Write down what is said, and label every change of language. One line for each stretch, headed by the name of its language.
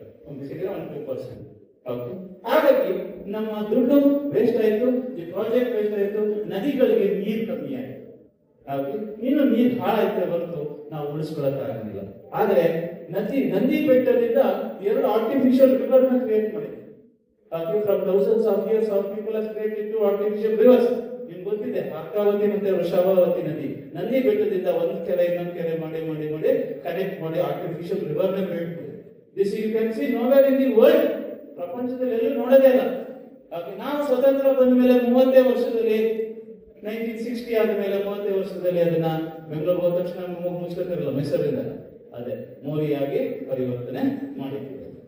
Kannada: 1-2%. ಹಾಗಾಗಿ ನಮ್ಮ ದುಡ್ಡು ವೇಸ್ಟ್ ಆಯ್ತು, ಈ ಪ್ರಾಜೆಕ್ಟ್ ವೇಸ್ಟ್ ಆಯ್ತು, ನದಿಗಳಿಗೆ ನೀರು ಕಮ್ಮಿ ಆಯ್ತು. ಇನ್ನು ನೀರು ಹಾಳಾಯ್ತು ಹೊರತು ನಾವು ಉಳಿಸ್ಕೊಳ್ಳಕ್ ಆಗಲಿಲ್ಲ. ಆದ್ರೆ ನಂದಿ ಬೆಟ್ಟದಿಂದ 2 ಆರ್ಟಿಫಿಷಿಯಲ್ ರಿವರ್ ನ ಕ್ರಿಯೇಟ್ ಮಾಡಿದ್ವಿ.
English: From thousands of years of people has created 2 artificial rivers.
Kannada: ನಿಮ್ಗೆ ಗೊತ್ತಿದೆ, ಅರ್ಕಾವತಿ ಮತ್ತೆ ವೃಷಭಾವತಿ ನದಿ. ನಂದಿ ಬೆಟ್ಟದಿಂದ ಒಂದು ಕೆರೆ ಇನ್ನೊಂದು ಕೆರೆ ಮಾಡಿ ಕನೆಕ್ಟ್ ಮಾಡಿ ಆರ್ಟಿಫಿಷಿಯಲ್ ರಿವರ್ ನ ಕ್ರಿಯೇಟ್ ಮಾಡಿ.
English: This you can see nowhere in the world.
Kannada: ಪ್ರಪಂಚದಲ್ಲಿ ಎಲ್ಲೂ ನೋಡೋದೇ ಇಲ್ಲ. ನಾವು ಸ್ವತಂತ್ರ ಬಂದ ಮೇಲೆ 30 ವರ್ಷದಲ್ಲಿ 1960 ಆದ ಮೇಲೆ 30 ವರ್ಷದಲ್ಲಿ ಅದನ್ನ ಬೆಂಗಳೂರು ಹೋದ ತಕ್ಷಣ ಮುಗಿಸ್ಕೊತಿರಲ್ಲ, ಮೈಸೂರಿಂದ ಅದೇ ಮೋರಿಯಾಗಿ ಪರಿವರ್ತನೆ ಮಾಡಿದ್ದೀವಿ.